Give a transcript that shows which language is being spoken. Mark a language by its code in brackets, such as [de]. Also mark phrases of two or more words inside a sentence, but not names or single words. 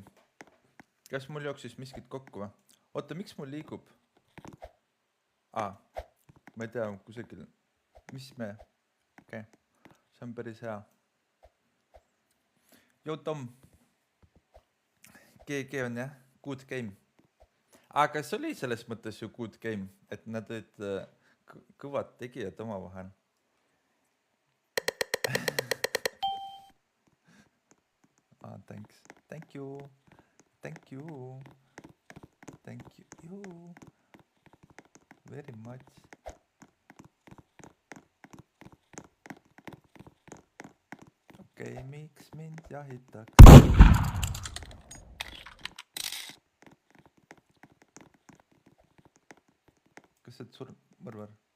[et] Kas mul jooksis miskit kokku või? Oota, miks mul liigub? Ma ei tea, kusagil. Mis me? Okei. See on päris hea. Tom. GG on jah? [en] Good game. [et] Aga see oli selles mõttes ju [en] good game, [et] et nad olid... kõvad tegijad oma vahel. [en] Thanks. Thank you. Very much. [et] Okei, miks mind jahitaks? Kas see surm? Mõrvar.